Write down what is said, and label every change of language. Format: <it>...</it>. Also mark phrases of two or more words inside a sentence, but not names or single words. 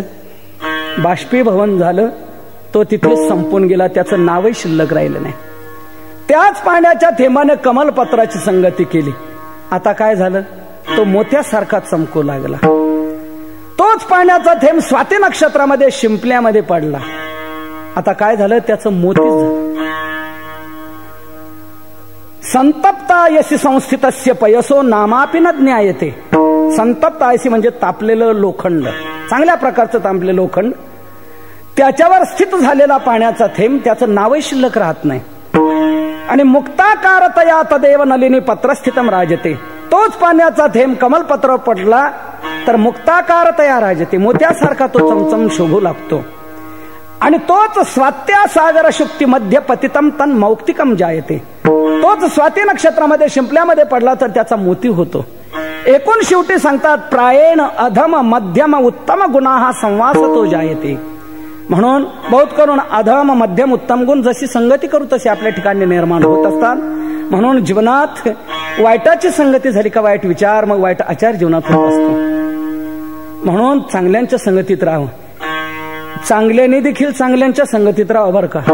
<mr>बाष्पीभवन झालं, तो तिथे संपून गेला, त्याचं नावही शिल्लक राहिलं नाही. त्याच पाण्याच्या थेंबाने कमलपत्राची संगती केली. आता काय झालं? तो मोत्यासारखा चमकू लागला. तोच पाण्याचा थेंब स्वाती नक्षत्रामध्ये शिंपल्यामध्ये पडला. आता काय झालं? त्याचं मोतीच झालं.</mr> <sa>संतप्तायसी संस्थितस्य पयसो नामापि न ज्ञायते.</sa> <mr>संतप्तायसी म्हणजे तापलेलं लोखंड, चांगल्या प्रकारचं तापलेलं लोखंड, त्याच्यावर स्थित झालेला पाण्याचा थेंब, त्याचं नावही शिल्लक राहत नाही.</mr> <sa>आणि मुक्ताकारतया तदेव नलिनी पत्रस्थितम राजते.</sa> <mr>तोच पाण्याचा थेंब कमलपत्रावर पडला तर</mr> <sa>मुक्ताकारतया राजते,</sa> <mr>मोत्यासारखा तो चमचम शोभू लागतो. आणि तोच</mr> <sa>स्वात्या सागर शुक्ती मध्य पतितम तन मौक्तिकम जायते.</sa> <mr>तोच स्वाती नक्षत्रामध्ये शिंपल्यामध्ये पडला तर त्याचा मोती होतो. एकूण शेवटी सांगतात</mr> <sa>प्रायेण अधम मध्यम उत्तम गुणा हा संवासतो जायते.</sa> <mr>म्हणून बहुत करून अधम मध्यम उत्तम गुण जशी संगती करू तशी आपल्या ठिकाणी निर्माण होत असतात. म्हणून जीवनात वाईटाची संगती झाली का वाईट विचार, मग वाईट आचार जीवनात होत असतो. म्हणून चांगल्यांच्या संगतीत राहावं. चांगल्याने देखील चांगल्यांच्या संगतीत राहावं बरं का.</mr>